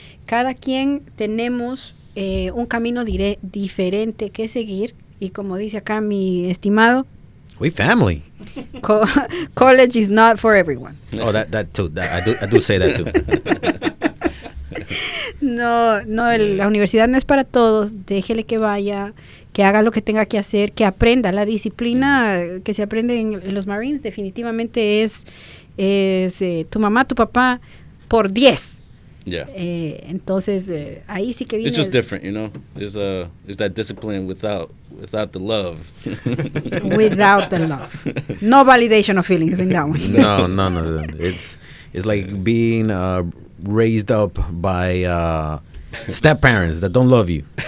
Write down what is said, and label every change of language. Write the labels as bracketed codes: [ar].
[es] Cada quien tenemos un camino diferente que seguir, y como dice acá mi estimado, [en] We family. College is not for everyone. Oh, that too. I do say that too. [es] No, la universidad no es para todos. Déjele que vaya, que haga lo que tenga que hacer, que aprenda. La disciplina que se aprende en los Marines definitivamente es tu mamá, tu papá por 10. [en] Yeah. [es] Entonces ahí sí que viene. [en] It's just different, It's that discipline without the love. Without the love. No validation of feelings in that one. No. It's like being raised up by step parents that don't love you.